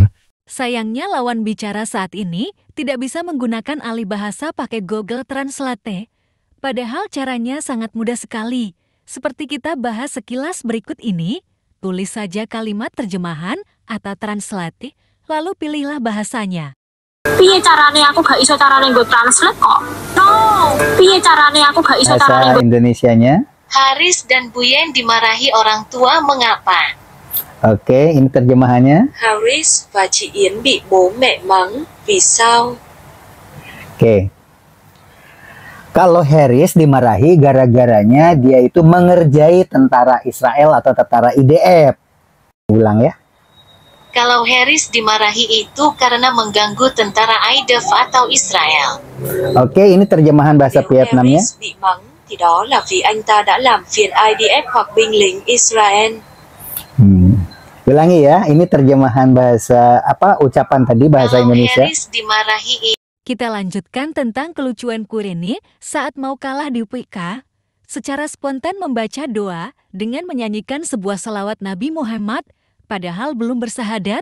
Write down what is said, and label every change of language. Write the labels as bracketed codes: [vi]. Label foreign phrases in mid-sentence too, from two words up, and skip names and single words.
[id] Sayangnya lawan bicara saat ini tidak bisa menggunakan alih bahasa pakai Google Translate. Padahal caranya sangat mudah sekali. Seperti kita bahas sekilas berikut ini. Tulis saja kalimat terjemahan atau translate, lalu pilihlah bahasanya. [jv] Piye carane aku gak iso carane nggo translate kok? No. Piye carane aku gak iso carane [id] bahasa Indonesianya? Haris dan Buyen dimarahi orang tua mengapa? Oke, ini terjemahannya. [vi] Haris và chị Yến bị bố mẹ mắng, vì sao? [id] Oke. Kalau Harris dimarahi gara-garanya dia itu mengerjai tentara Israel atau tentara IDF. Ulang ya. Kalau Harris dimarahi itu karena mengganggu tentara IDF atau Israel. Oke, ini terjemahan bahasa Vietnamnya. [vi] Harris bị mắng thì đó là vì anh ta đã làm phiền IDF hoặc binh lính Israel. [id] Ulangi ya, ini terjemahan bahasa ucapan tadi bahasa Kalau Indonesia. Harris dimarahi Kita lanjutkan tentang kelucuan Koeni saat mau kalah di UPK. Secara spontan membaca doa dengan menyanyikan sebuah salawat Nabi Muhammad, padahal belum bersahadat.